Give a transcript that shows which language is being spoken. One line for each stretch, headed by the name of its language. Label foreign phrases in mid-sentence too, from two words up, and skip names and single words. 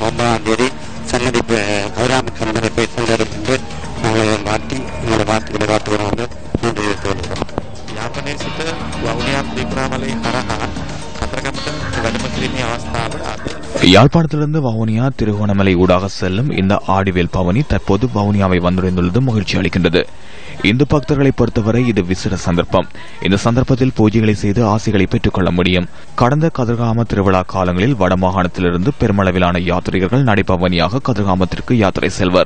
Tamil: 9ஆம் தேதி சன்னதி கௌராமி கந்தனை சென்றடையும் என்று நாங்கள் மாற்றி எங்களோட வார்த்தைகளை காட்டுகிறோம் என்று நன்றி தெரிவித்துள்ளோம்.
Sinhala: යාපනයේ සිට වවුනියා ත්‍රිකුණාමලයේ හරහා කතරගමට වැඩම කිරීමේ අවස්ථාව අද
Tamil: யாழ்ப்பாணத்திலிருந்து வவுனியா திருகோணமலை ஊடாக செல்லும் இந்த ஆடிவேல் பவனி தற்போது வவுனியாவை வந்தடைந்துள்ளது மகிழ்ச்சி அளிக்கின்றது. இந்து பக்தர்களை பொறுத்தவரை இது விசேட சந்தர்ப்பம். இந்த சந்தர்ப்பத்தில் பூஜைகளை செய்து ஆசைகளை பெற்றுக் கொள்ள முடியும். கடந்த கதிர்காம திருவிழா காலங்களில் வடமாகாணத்திலிருந்து பெருமளவிலான யாத்ரீகர்கள் நடைபவனியாக கதிர்காமத்திற்கு யாத்திரை செல்வர்.